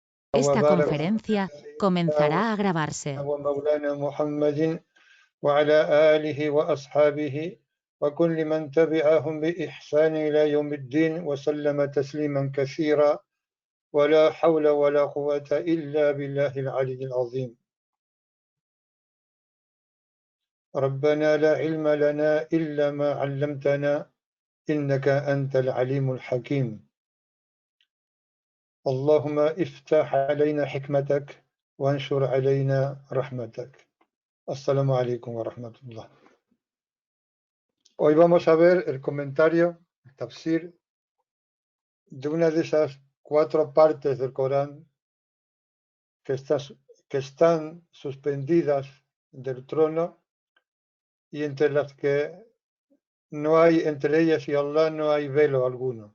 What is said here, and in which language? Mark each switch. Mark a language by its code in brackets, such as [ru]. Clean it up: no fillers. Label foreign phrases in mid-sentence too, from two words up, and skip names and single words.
[es] Esta [ar] وبارك [es] conferencia comenzará a grabarse. [ar] ومولانا محمد وعلى آله وأصحابه وكل من تبعهم بإحسان إلى يوم الدين وسلم تسليما كثيرا ولا حول ولا قوة إلا بالله العلي العظيم. ربنا لا علم لنا إلا ما علمتنا إنك أنت العليم الحكيم. اللهم افتح علينا حكمتك وانشر علينا رحمتك. السلام عليكم ورحمة الله. [es] Hoy vamos a ver el comentario, el tafsir, de una de esas 4 partes del Corán que están suspendidas del trono y entre las que no hay, entre ellas y Allah no hay velo alguno.